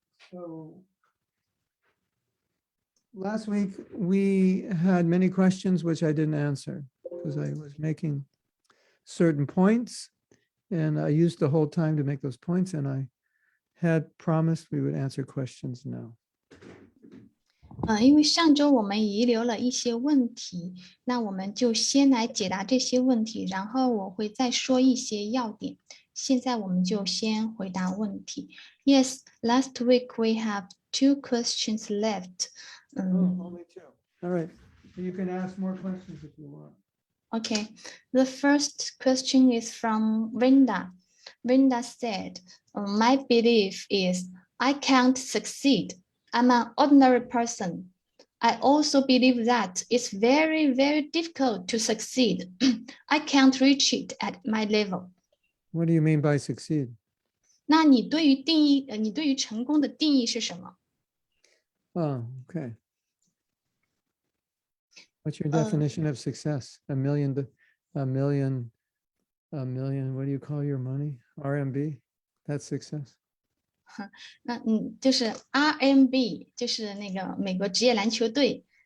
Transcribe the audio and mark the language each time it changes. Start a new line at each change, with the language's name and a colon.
English: So last week we had many questions which I didn't answer because I was making certain points and I used the whole time to make those points and I had promised we would answer questions now.
Chinese: 因为上周我们遗留了一些问题，那我们就先来解答这些问题，然后我会再说一些要点。现在我们就先回答问题。
English: Yes, last week we have 2 questions left. Only 2. All right. You can ask more questions if you want. Okay. The first question is from Brenda. Brenda said, my belief is I can't succeed. I'm an ordinary person. I also believe that it's very, very difficult to succeed. I can't reach it at my level. What do you mean by succeed?
Chinese: 那你对于成功的定义是什么？
English: Oh, okay. What's your definition of success? A million, what do you call your money? RMB? That's success?
Chinese: 那就是 RMB， 就是那个美国职业篮球队，